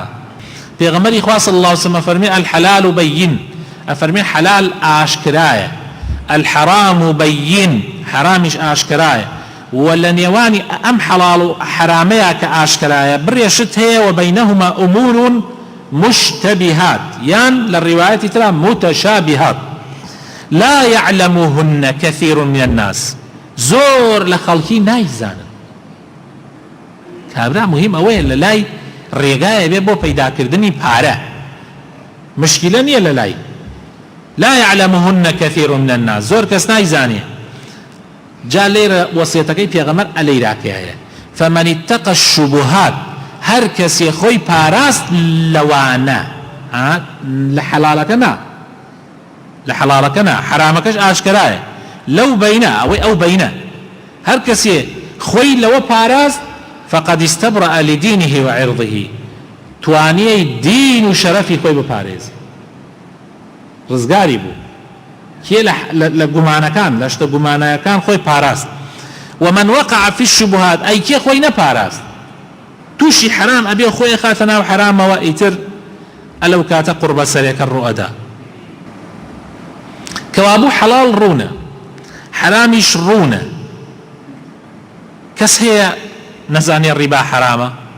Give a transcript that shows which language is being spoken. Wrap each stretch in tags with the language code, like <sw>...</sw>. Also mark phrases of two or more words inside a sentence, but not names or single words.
<ckb>پێغەمبەری خوا</ckb> <ar>صلی الله عليه وسلم</ar> <ckb>فەرمێ</ckb> <ar>الحلال بەین،</ar> <ckb>ئەفەرمێ حەلال ئاشکرایە،</ckb> <ar>الحرام بەین</ar> <ckb>حرامیش ئاشکرایە، و لە نێوانی ئەم حەڵاڵ و حرامەیە کە ئاشکرایە بڕێشت هەیە و</ckb> <ar>بەینەهما ئومور مشتبهات</ar> <ckb>یان لە ڕیوایەتی ترا متشابهات</ckb> <ar>لا يعلمهن كثير من الناس،</ar> <ckb>زۆر لە خەڵکی نایزانن. کابرا مهم ئەوەیە لە لای ڕێگایە بێ بۆ پەیداکردنی پارە، مشکلە نییە لە لای</ckb> <ar>لا يعلمهن كثير من الناس،</ar> <ckb>زۆر کەس نایزانێ. جا لێرە وەسیەتەکەی پێغەمبەر ئەلەیراکەیە</ckb> <ar>فمن اتقى الشبهات،</ar> <ckb>هەر کەسێ خۆی پاراست لەوانە لە حەڵاڵەکە نا، لە حەڵاڵەکە نا، حرامەکەش ئاشکرایە، لەو بەینە ئەوەی ئەو بەینە، هەر کەسێ خۆی لەوە پاراست</ckb> <ar>فقد استبرأ لدينه وعرضه،</ar> <ckb>توانیەی دین و شەرەفی خۆی بپارێزی، ڕزگاری بوو. کێ لە گومانەکان لە شتە گومانەکان خۆی پاراست.</ckb> <ar>ومن وقع في الشبهات،</ar> <ckb>ئەی کێ خۆی نەپاراست تووشی حرام ئەبێ خۆی خاتە ناو حرامەوە، ئیتر ئەلەو کاتە قوربە سەرێکە ڕوئەدا. کەوابوو حەڵاڵ ڕوونە، حرامیش ڕوونە. کەس هەیە نەزانێ ڕیبا حرامە؟</ckb>